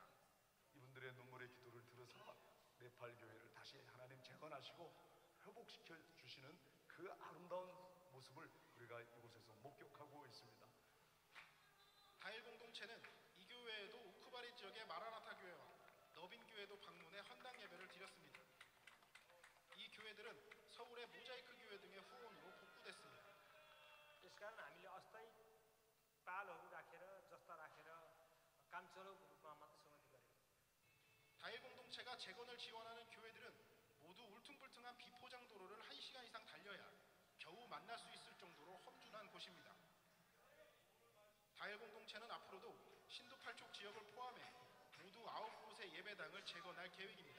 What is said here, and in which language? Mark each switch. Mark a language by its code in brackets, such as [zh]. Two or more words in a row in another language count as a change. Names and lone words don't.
[ko] 이분들의 눈물의 기도를 들어서 네팔 교회를 다시 하나님 재건하시고 회복시켜 주시는 그 아름다운 모습을 우리가 이곳에서 목격하고 있습니다. 다일 공동체는 이 교회에도 우쿠바리 지역의 마라나타 교회와 너빈 교회도 방문해 헌당 예배를 드렸습니다. 이 교회들은 서울의 모자이크 교회 등의 후원으로 복구됐습니다. [ne] यसकारण हामीले अस्थायी पालहरू राखेर जस्ता राखेर कामचलाउको रूपमा मात्र संगति गरेको. [ko] 다일 공동체가 재건을 지원하는 교회들은 모두 울퉁불퉁한 비포장 도로를 1시간 이상 달려야 겨우 만날 수 있을 정도로 험준한 곳입니다. 다일 공동체는 앞으로도 신두팔촉 지역을 포함해 모두 9곳의 예배당을 재건할 계획입니다.